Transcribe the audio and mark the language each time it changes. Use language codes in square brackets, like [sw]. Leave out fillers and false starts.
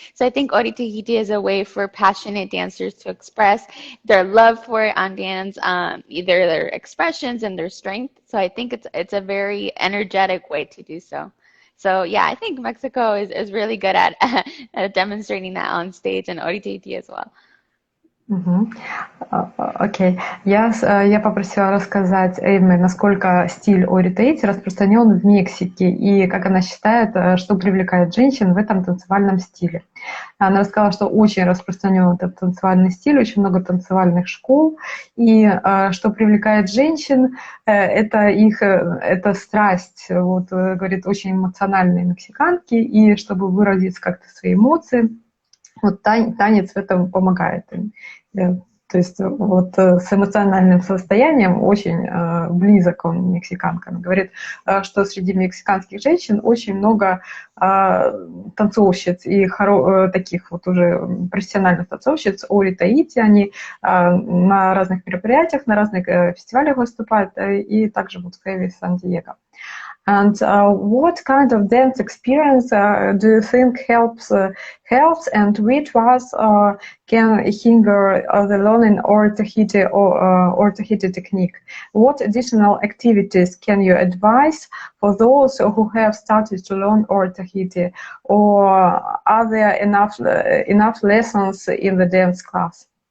[en] So I think Tahiti is a way for passionate dancers to express their love for it on dance, either their expressions and their strength. So I think it's a very energetic way to do so. So yeah, I think Mexico is really good at demonstrating that on stage, and Tahiti as well. [ru] Окей. Я попросила рассказать Эйме, насколько стиль Таити распространен в Мексике и как она считает, что привлекает женщин в этом танцевальном стиле. Она рассказала, что очень распространен этот танцевальный стиль, очень много танцевальных школ, и что привлекает женщин, это страсть, вот, говорит, очень эмоциональные мексиканки, и чтобы выразить как-то свои эмоции, вот танец в этом помогает им. То есть вот с эмоциональным состоянием очень близок он мексиканкам. Говорит, что среди мексиканских женщин очень много танцовщиц и таких вот уже профессиональных танцовщиц Таити. Они на разных мероприятиях, на разных фестивалях выступают, и также вот в Хэви Сан-Диего. [en] And what kind of dance experience do you think helps, and which ones can hinder the learning Tahiti technique? What additional activities can you advise for those who have started to learn Tahiti, or are there enough lessons in the dance class?